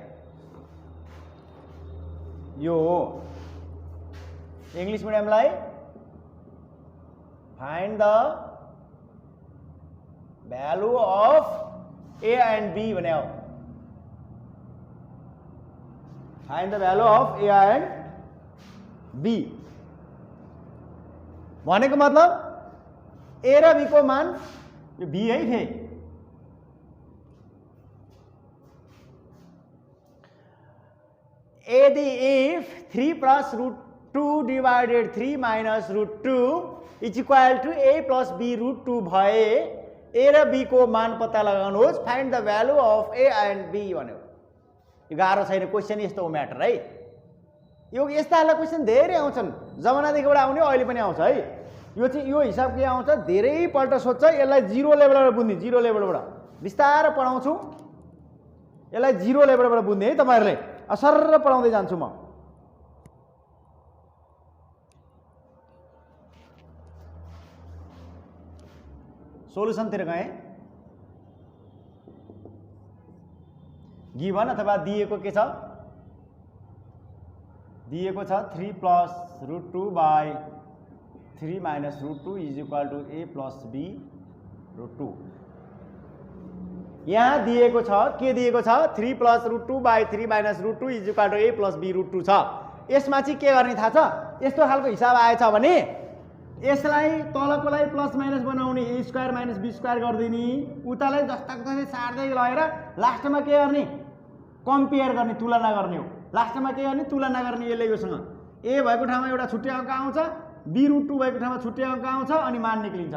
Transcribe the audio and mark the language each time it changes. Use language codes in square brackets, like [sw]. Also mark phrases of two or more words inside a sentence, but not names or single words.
[ne] यो हो इंग्लिश मिडियमलाई [en] find the value of a and b [ne] भन्यो। [en] find the value of a and b [ne] भनेको मतलब ए र बी को मान यो बी है थे। यदि [en] if 3 plus root 2 divided 3 minus root 2 is equal to a plus b root 2 [ne] भए ए र बी को मान पत्ता लगाउनुहोस् [en] find the value of a and b [ne] भन्यो। यो गाह्रो छैन क्वेसन यस्तो हो म्याटर है। यो यस्ता खालका क्वेसन धेरै आउँछन् जमानादेखिबाट आउने अहिले पनि आउँछ है। यो चाहिँ यो हिसाब के आउँछ धेरैपल्ट सोध्छ यसलाई जिरो लेभलबाट बुझ्ने जिरो लेभलबाट बिस्तारै पढाउँछु यसलाई जिरो लेभलबाट बुझ्ने है तपाईहरुले असर पढाउँदै जान्छु म। सोलुसनतिर गए गिभन अथवा दिएको के छ दिएको छ [en] 3 plus root 2 by 3 minus root 2 is equal to a plus b root 2. [ne] यहाँ दिएको छ के दिएको छ [en] 3 plus root 2 by 3 minus root 2 is equal to a plus b root 2 [ne] छ। यसमा चाहिँ के गर्ने थाहा छ यस्तो खालको हिसाब आएछ भने यसलाई तलकोलाई [en] plus minus [ne] बनाउने [en] a square minus b square [ne] गरिदिने उतालाई जस्ताको तस्तै सार्दै लगेर लास्टमा के गर्ने कम्पेयर गर्ने तुलना गर्ने हो। लास्टमा के गर्ने तुलना गर्ने यसले योसँग ए भएको ठाउँमा एउटा छुट्टै अङ्क आउँछ [en] b root 2 [ne] भएको ठाउँमा छुट्टै अङ्क आउँछ अनि मान निक्लिन्छ।